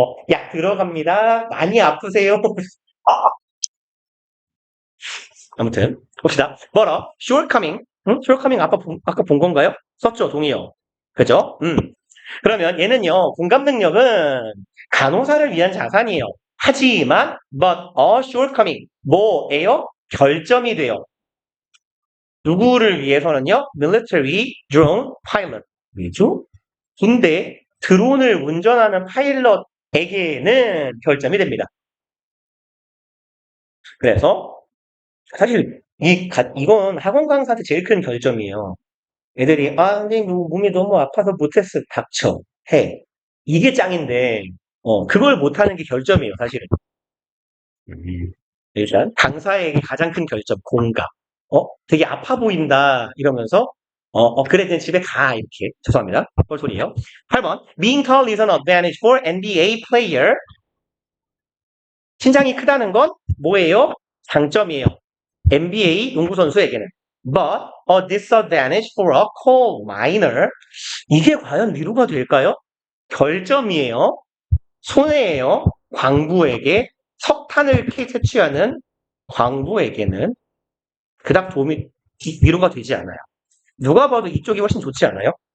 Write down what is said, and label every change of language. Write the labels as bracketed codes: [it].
[ko] 약 들어갑니다. 많이 아프세요. 아무튼 봅시다. 뭐라? shortcoming. shortcoming 아까 본 건가요? 썼죠, 동의어. 그죠? 그러면 얘는요, 공감 능력은 간호사를 위한 자산이에요. 하지만 [en] but a shortcoming [ko] 뭐예요? 결점이 돼요. 누구를 위해서는요? [en] military drone pilot. [ko] 왜죠? 군대 드론을 운전하는 파일럿에게는 결점이 됩니다. 그래서 사실 이건 학원 강사한테 제일 큰 결점이에요. 애들이 선생님 몸이 너무 아파서 못했어. 닥쳐. 해. 이게 짱인데 그걸 못하는 게 결점이에요. 사실은. 일단 강사에게 가장 큰 결점 공감. 되게 아파 보인다 이러면서 그래 그냥 집에 가 이렇게. 죄송합니다. 뻘소리예요. [en] 8번 Being tall is an advantage for NBA player. [ko] 신장이 크다는 건 뭐예요? 장점이에요. NBA 농구 선수에게는. [en] But a disadvantage for a coal miner. [ko] 이게 과연 위로가 될까요? 결점이에요. 손해예요. 광부에게 석탄을 채취하는 광부에게는 그닥 위로가 되지 않아요. 누가 봐도 이쪽이 훨씬 좋지 않아요?